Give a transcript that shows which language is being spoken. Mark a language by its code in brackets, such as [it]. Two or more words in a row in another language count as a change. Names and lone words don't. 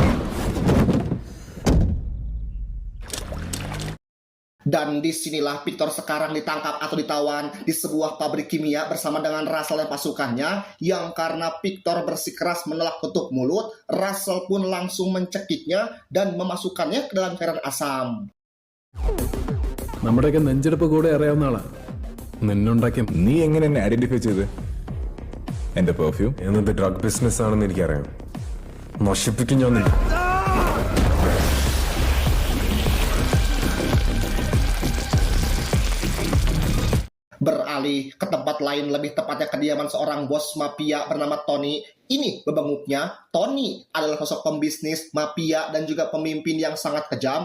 [id] Dan disinilah Victor sekarang ditangkap atau ditawan di sebuah pabrik kimia bersama dengan Russell dan pasukannya, yang karena Victor bersikeras menolak tutup mulut, Russell pun langsung mencekiknya dan memasukkannya ke dalam cairan asam. [ml] നമ്മുടെയൊക്കെ നെഞ്ചെടുപ്പ് കൂടെ അറിയാവുന്ന ആളാ നിന്നുണ്ടാക്കിയ നീ എങ്ങനെ എന്നെ ഐഡന്റിഫൈ ചെയ്ത്? എന്റെ പെർഫ്യൂം എന്നത് [en] drug business [ml] ആണെന്ന് എനിക്കറിയാം. നശിപ്പിക്കും ഞാൻ നിന്നെ. [id] Beralih ke tempat lain, lebih tepatnya kediaman seorang bos mafia bernama Tony. Ini bebenguknya, Tony adalah sosok pembisnis, mafia, dan juga pemimpin yang sangat kejam.